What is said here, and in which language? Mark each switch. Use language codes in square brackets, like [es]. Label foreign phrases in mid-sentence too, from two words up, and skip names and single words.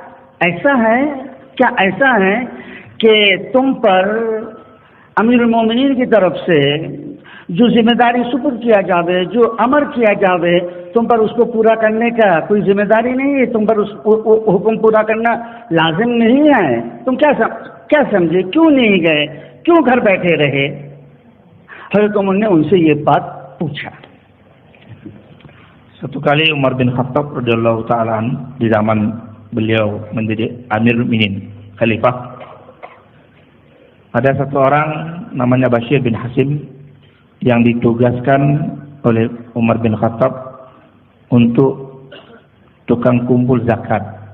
[ur] ایسا ہے کہ تم پر امیر المومنین کی طرف سے جو ذمہ داری سپرد کیا جاوے، جو امر کیا جاوے، تم پر اس کو پورا کرنے کا کوئی ذمہ داری نہیں ہے، تم پر اس حکم پورا کرنا لازم نہیں ہے، تم کیا سمجھے، کیوں نہیں گئے، کیوں گھر بیٹھے رہے؟ حضرت عمر نے ان سے یہ بات پوچھا۔ [id] Satu kali Umar bin Khattab [ar] رضي الله تعالى [id] di zaman beliau menjadi [ar] أمير المؤمنين, [id] Khalifah, ada satu orang namanya Bashir bin Hasim yang ditugaskan oleh Umar bin Khattab untuk tukang kumpul zakat.